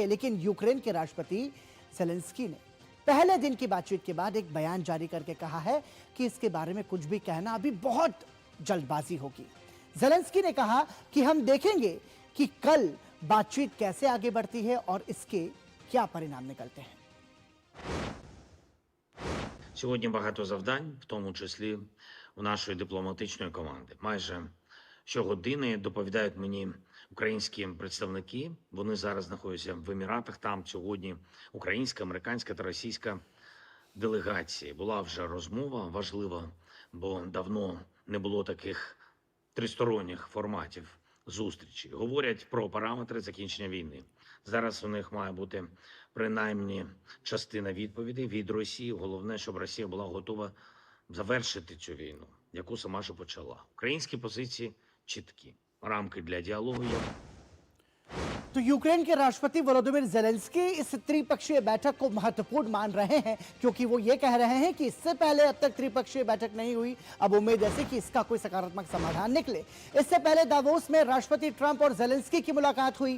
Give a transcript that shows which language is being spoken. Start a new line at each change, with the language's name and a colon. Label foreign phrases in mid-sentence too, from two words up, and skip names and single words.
Hindi: लेकिन यूक्रेन के राष्ट्रपति ज़ेलेंस्की ने पहले दिन की बातचीत के बाद एक बयान जारी करके कहा है कि इसके बारे में कुछ भी कहना अभी बहुत जल्दबाजी होगी। ज़ेलेंस्की ने कहा कि हम देखेंगे कि कल बातचीत कैसे आगे बढ़ती है और इसके क्या परिणाम निकलते हैं।
Ukrainian: Сьогодні багато завдань, в тому числі у нашої дипломатичної команди. Майже щогодини доповідають мені українські представники. Вони зараз знаходяться в Еміратах. Там сьогодні українська, американська та російська делегації. Була вже розмова важлива, бо давно не було таких тристоронніх форматів зустрічі. Говорять про параметри закінчення війни. Зараз у них має бути принаймні частина відповідей від Росії. Головне, щоб Росія була готова завершити цю війну, яку сама ж почала. Українські позиції чіткі. Рамки для діалогу є.
Hindi: तो यूक्रेन के राष्ट्रपति वोलोदिमीर जेलेंस्की इस त्रिपक्षीय बैठक को महत्वपूर्ण मान रहे हैं, क्योंकि वो ये कह रहे हैं कि इससे पहले अब तक त्रिपक्षीय बैठक नहीं हुई। अब उम्मीद है कि इसका कोई सकारात्मक समाधान निकले। इससे पहले दावोस में राष्ट्रपति ट्रंप और जेलेंस्की की मुलाकात हुई।